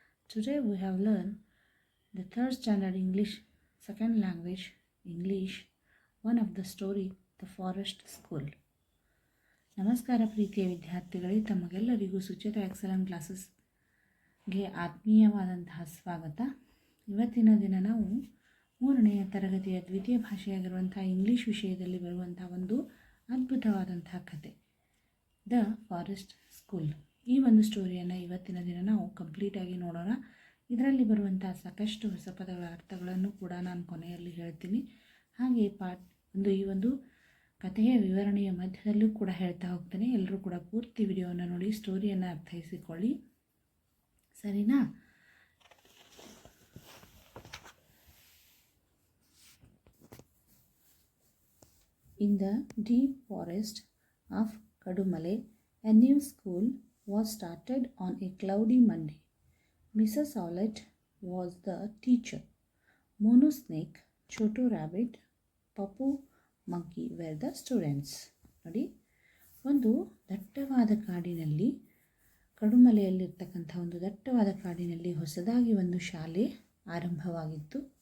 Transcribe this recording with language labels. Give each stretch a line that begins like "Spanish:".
English: Today we have learned the third standard English, second language, English, one of the story, The Forest School.
Kannada: ನಮಸ್ಕಾರ ಪ್ರೀತಿಯ ವಿದ್ಯಾರ್ಥಿಗಳೇ, ತಮಗೆಲ್ಲರಿಗೂ Suchitra excellent ಕ್ಲಾಸಸ್ಗೆ ಆತ್ಮೀಯವಾದಂತಹ ಸ್ವಾಗತ. ಇವತ್ತಿನ ದಿನ ನಾವು ಮೂರನೆಯ ತರಗತಿಯ ದ್ವಿತೀಯ ಭಾಷೆಯಾಗಿರುವಂಥ ಇಂಗ್ಲೀಷ್ ವಿಷಯದಲ್ಲಿ ಬರುವಂಥ ಒಂದು ಅದ್ಭುತವಾದಂತಹ ಕತೆ, ದ ಫಾರೆಸ್ಟ್ ಸ್ಕೂಲ್. ಈ ಒಂದು ಸ್ಟೋರಿಯನ್ನು ಇವತ್ತಿನ ದಿನ ನಾವು ಕಂಪ್ಲೀಟಾಗಿ ನೋಡೋಣ. ಇದರಲ್ಲಿ ಬರುವಂಥ ಸಾಕಷ್ಟು ಹೊಸ ಪದಗಳ ಅರ್ಥಗಳನ್ನು ಕೂಡ ನಾನು ಕೊನೆಯಲ್ಲಿ ಹೇಳ್ತೀನಿ. ಹಾಗೆ ಈ ಒಂದು ಕಥೆಯ ವಿವರಣೆಯ ಮಧ್ಯದಲ್ಲೂ ಕೂಡ ಹೇಳ್ತಾ ಹೋಗ್ತೇನೆ. ಎಲ್ಲರೂ ಕೂಡ ಪೂರ್ತಿ ವಿಡಿಯೋವನ್ನು ನೋಡಿ ಸ್ಟೋರಿಯನ್ನು ಅರ್ಥೈಸಿಕೊಳ್ಳಿ, ಸರಿನಾ?
English: In the deep forest of Kadumale, a new school was started on a cloudy Monday. Mrs. Owlett was the teacher. Mono Snake, Chotu Rabbit, Papu Monkey were the students.
Kannada: ನೋಡಿ, ಒಂದು ದಟ್ಟವಾದ ಕಾಡಿನಲ್ಲಿ, ಕಡುಮಲೆಯಲ್ಲಿರ್ತಕ್ಕಂಥ ಒಂದು ದಟ್ಟವಾದ ಕಾಡಿನಲ್ಲಿ ಹೊಸದಾಗಿ ಒಂದು ಶಾಲೆ ಆರಂಭವಾಗಿತ್ತು.